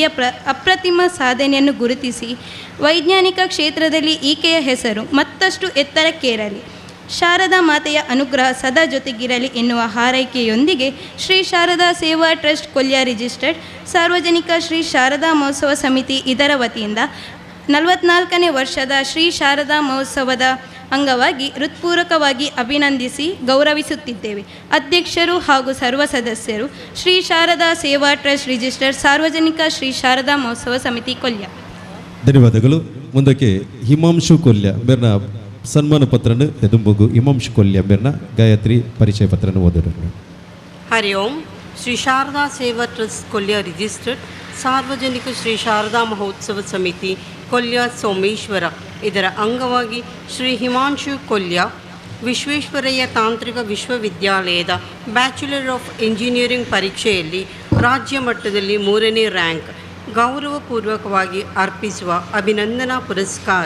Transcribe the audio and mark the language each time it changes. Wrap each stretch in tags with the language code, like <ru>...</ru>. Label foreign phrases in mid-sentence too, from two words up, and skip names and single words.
<kn>ಅಪ್ರತಿಮ ಸಾಧನೆಯನ್ನು ಗುರುತಿಸಿ ವೈಜ್ಞಾನಿಕ ಕ್ಷೇತ್ರದಲ್ಲಿ ಈಕೆಯ ಹೆಸರು ಮತ್ತಷ್ಟು ಎತ್ತರಕ್ಕೇರಲಿ, ಶಾರದಾ ಮಾತೆಯ ಅನುಗ್ರಹ ಸದಾ ಜೊತೆಗಿರಲಿ ಎನ್ನುವ ಹಾರೈಕೆಯೊಂದಿಗೆ ಶ್ರೀ ಶಾರದಾ ಸೇವಾ ಟ್ರಸ್ಟ್ ಕೊಲ್ಯ ರಿಜಿಸ್ಟರ್ಡ್ ಸಾರ್ವಜನಿಕ ಶ್ರೀ ಶಾರದಾ ಮಹೋತ್ಸವ ಸಮಿತಿ ಇದರ ವತಿಯಿಂದ 44ನೇ ವರ್ಷದ ಶ್ರೀ ಶಾರದಾ ಮಹೋತ್ಸವದ ಅಂಗವಾಗಿ ಹೃತ್ಪೂರ್ವಕವಾಗಿ ಅಭಿನಂದಿಸಿ ಗೌರವಿಸುತ್ತಿದ್ದೇವೆ. ಅಧ್ಯಕ್ಷರು ಹಾಗೂ ಸರ್ವ ಸದಸ್ಯರು ಶ್ರೀ ಶಾರದಾ ಸೇವಾ ಟ್ರಸ್ಟ್ ರಿಜಿಸ್ಟರ್ಡ್ ಸಾರ್ವಜನಿಕ ಶ್ರೀ ಶಾರದಾ ಮಹೋತ್ಸವ ಸಮಿತಿ ಕೊಲ್ಯ. ಧನ್ಯವಾದಗಳು.</kn> <tcy>ಮುಂದಕ್ಕೆ ಹಿಮಾಂಶು ಕೊಲ್ಯ ಮೇರ್ನ ಸನ್ಮಾನ ಪತ್ರನ ಎದುಂಬುಗು ಹಿಮಾಂಶು ಕೊಲ್ಯ ಮೇರ್ನ ಗಾಯತ್ರಿ ಪರಿಚಯ ಪತ್ರನ ಓದರು.</tcy> <kn>ಹರಿ ಓಂ. ಶ್ರೀ ಶಾರದಾ ಸೇವಾ ಟ್ರಸ್ಟ್ ಕೊಲ್ಯ ರಿಜಿಸ್ಟರ್ಡ್ ಸಾರ್ವಜನಿಕ ಶ್ರೀ ಶಾರದಾ ಮಹೋತ್ಸವ ಸಮಿತಿ ಕೊಲ್ಯ ಸೋಮೇಶ್ವರ ಇದರ ಅಂಗವಾಗಿ ಶ್ರೀ ಹಿಮಾಂಶು ಕೊಲ್ಯ ವಿಶ್ವೇಶ್ವರಯ್ಯ ತಾಂತ್ರಿಕ ವಿಶ್ವವಿದ್ಯಾಲಯದ</kn> <en>Bachelor of Engineering</en> <kn>ಪರೀಕ್ಷೆಯಲ್ಲಿ ರಾಜ್ಯ ಮಟ್ಟದಲ್ಲಿ 3ನೇ ರ್ಯಾಂಕ್ ಗೌರವಪೂರ್ವಕವಾಗಿ ಅರ್ಪಿಸುವ ಅಭಿನಂದನಾ ಪುರಸ್ಕಾರ.</kn>